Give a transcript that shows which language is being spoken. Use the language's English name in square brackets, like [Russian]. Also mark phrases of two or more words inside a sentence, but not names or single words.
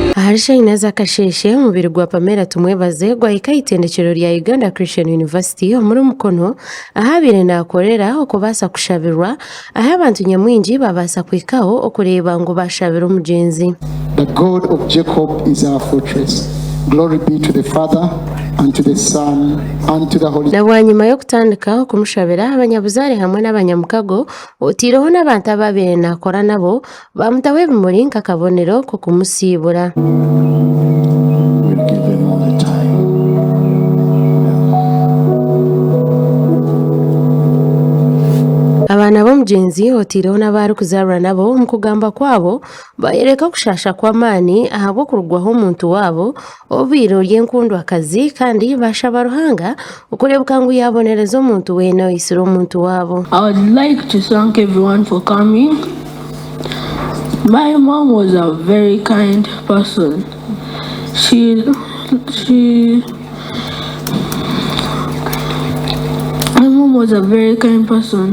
[Nyankole] Harishainaza kasheshe umubiri gwa Pamela tumwebaze gwahika itendekero lya Uganda Christian University muri Mukono ahabire nakorera okubasa kushabirwa aho abantu nyamwingi babasa kwikaho okureba ngo bashabira omugenzi. [English] The God of Jacob is our fortress. Glory be to the Father and to the Son and to the Holy Spirit. [Nyankole] Nabwanyuma yo kutandika okumushabira abanyabuzare hamwe n'abanyamukago otireho n'abantu ababire nakora nabo bamutawe bimuri nk'akabonero ko kumusibura. Abana b'omugenzi otireho n'abari kuzarwa nabo mu kugamba kwabo bayereka kushasha kw'amaani ahabwo kurugwaho omuntu wabo obwire ry'enkundwakazi kandi bashaba Ruhanga okurebuka ngu yabonereza omuntu weena oyisire omuntu wabo. [English] I would like to thank everyone for coming. My mom was a very kind person. My mom was a very kind person.